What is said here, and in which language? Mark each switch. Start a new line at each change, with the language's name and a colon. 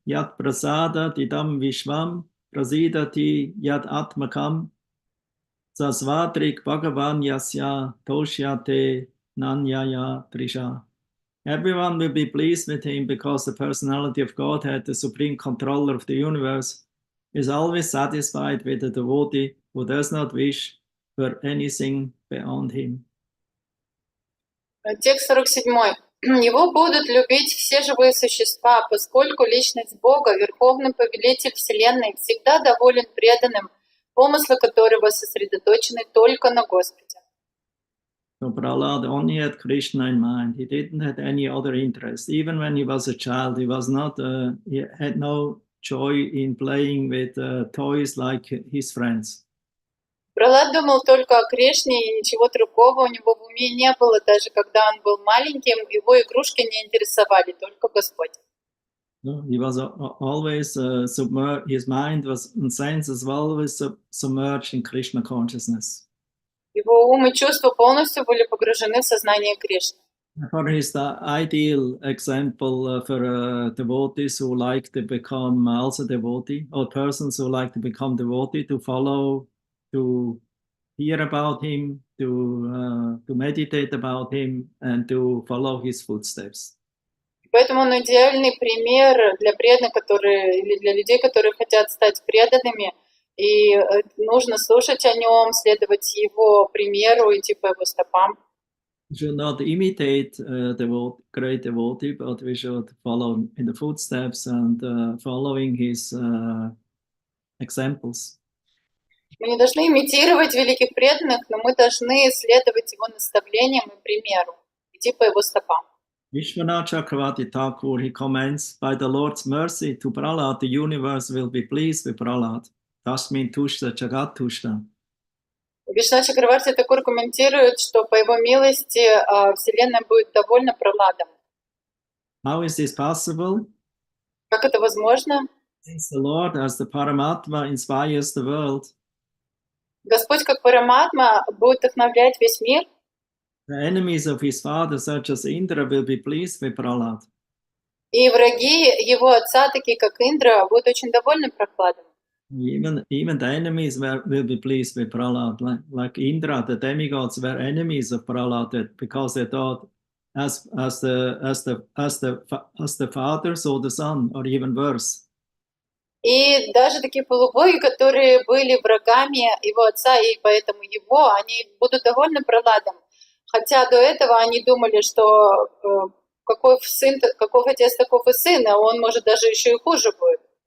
Sanskrit: Yat prasada tidam vishvam prasidati yat atmakam sasvatrik bhagavan yasya toshyate nanyaya trisha.
English: Everyone will be pleased with him because the personality of Godhead, the supreme controller of the universe, is always satisfied with the devotee who does not wish for anything beyond him.
Russian: Текст 47. Его будут любить все живые существа, поскольку личность Бога, Верховный Повелитель Вселенной, всегда доволен преданным, помыслы которого сосредоточены только на Господе.
English: So Prahlad only had Krishna in mind. He didn't have any other interest. Even when he was a child, he was not. He had no joy in playing with toys like his friends.
Russian: Пралад думал только о Кришне, и ничего другого у него в уме не было. Даже когда он был маленьким, его игрушки не интересовали, только Господь.
English: He was always submerged. His mind was and senses were always submerged in Krishna consciousness.
Russian: Его ум и чувства полностью были погружены в сознание Кришны.
English: For he's the ideal example for devotees who like to become also devotee, or persons who like to become devotee, to follow, to hear about him, to meditate about him, and to follow his footsteps.
Russian: Поэтому он идеальный пример для преданных, или для людей, которые хотят стать преданными, и нужно слушать о нем, следовать его примеру, идти по его стопам.
English: We should not imitate the great devotee, but we should follow in the footsteps and following his examples.
Russian: Мы не должны имитировать великих преданных, но мы должны следовать его наставлениям и примеру, идти по его стопам.
English: Vishwanath Chakravarti Thakur, he comments, by the Lord's mercy to Prahlad, the universe will be pleased with Prahlad.
Sanskrit: Tasmin Tushta Jagat Tushta.
Russian: Вишна Чакраварти Такур комментирует, что по его милости Вселенная будет довольна Прахладом.
English: How is this possible?
Russian: Как это возможно?
English: Since the Lord, as the Paramatma, inspires the world,
Russian: Господь, как Параматма, будет вдохновлять весь мир.
English: the enemies of his father, such as Indra, will be pleased with Prahlad.
Russian: И враги его отца, такие как Индра, будут очень довольны Прахладом.
English: Even the enemies will be pleased with Prahlad. Like Indra, the demigods were enemies of Prahlad because they thought, as the father, so the son, or even worse.
Russian: И даже такие полубоги, которые были врагами его отца, и поэтому они будут довольны Прахладом. Хотя до этого они думали, что каков отец, таков и сын, а он, может, даже еще и хуже будет.